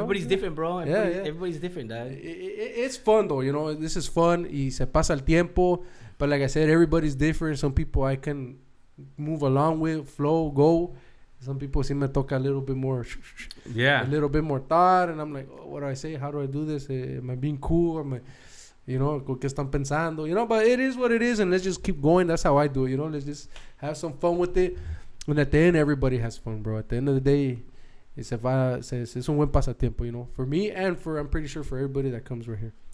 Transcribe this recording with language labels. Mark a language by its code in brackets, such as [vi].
[en] Everybody's different, bro. Everybody's different, dad. It's fun though, you know. This is fun. [es] Y se pasa el tiempo. [en] But like I said, everybody's different. Some people I can move along with, flow, go. Some people [es] sí me toca [en] a little bit more. Yeah. A little bit more thought, and I'm like, oh, what do I say? How do I do this? Am I being cool? Am I, you know, [es] ¿qué están pensando? [en] You know, but it is what it is, and let's just keep going. That's how I do it, you know. Let's just have some fun with it. And at the end, everybody has fun, bro. At the end of the day, [es] es un buen pasatiempo, [en] you know, for me and I'm pretty sure for everybody that comes right here.